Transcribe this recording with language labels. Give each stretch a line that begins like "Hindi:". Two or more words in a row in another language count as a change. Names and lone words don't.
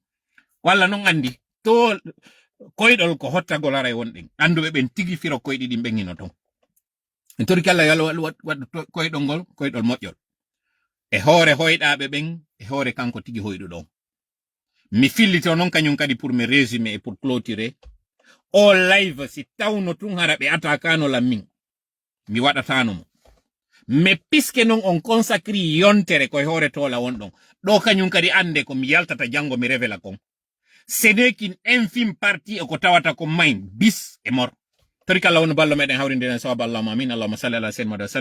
Fula: Walla non andi to koyɗol ko hottagol aray wonɗen anduɓe ɓen tigi firo koyɗi ɗin ɓengino ton. En tori kala yalo waɗ koyɗol ngol koyɗol moƴƴol. E hoore hoyɗaɓe ɓen e hoore kanko tigi hoyɗuɗo. Mi fillito non kañum kadi
French: pour me résumer et pour clôturer.
Fula: O live si tawno tun hara ɓe atakano lammin mi waɗatano mo. Mais puisque non on consacri yontere koye hoore tola wonɗon ɗo kañum kadi ande ko mi yaltata jango mi révéla kon.
French: Ce n'est qu'une infime partie
Fula: e ko tawata ko main bis e mor. Tori kala won ballo meɗen hawrinde en sawaba
Arabic: اللهم آمين. اللهم صل على سيدنا محمد.